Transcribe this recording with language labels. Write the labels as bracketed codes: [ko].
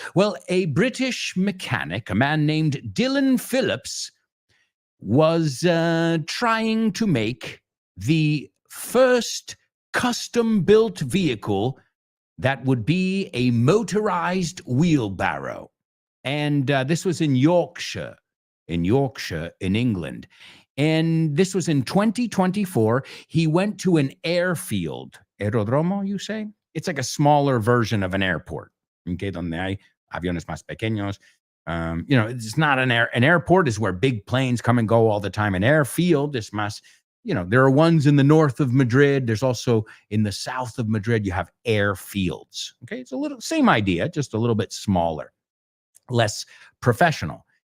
[en] Well, a British mechanic, a man named Dylan Phillips, was trying to make the first custom-built vehicle that would be a motorized wheelbarrow. And this was in Yorkshire, in England. And this was in 2024. He went to an airfield. Aerodromo, you say? It's like a smaller version of an airport. [es] Okay, donde hay aviones más pequeños. [en] It's not an airport is where big planes come and go all the time. An airfield is más, there are ones in the north of Madrid. There's also in the south of Madrid, you have airfields. Okay, it's a little same idea, just a little bit smaller, less professional.